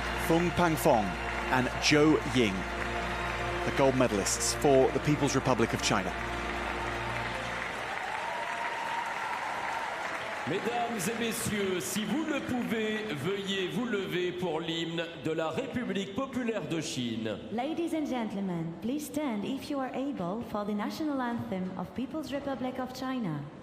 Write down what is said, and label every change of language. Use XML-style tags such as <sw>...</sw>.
<en>Phung Pangfong and Zhou Ying, the gold medalists for the People's Republic of China.</en> <fr>Mesdames et messieurs, si vous le pouvez, veuillez vous lever pour l'hymne de la République populaire de Chine.</fr> <en>Ladies and gentlemen, please stand if you are able for the national anthem of People's Republic of China.</en>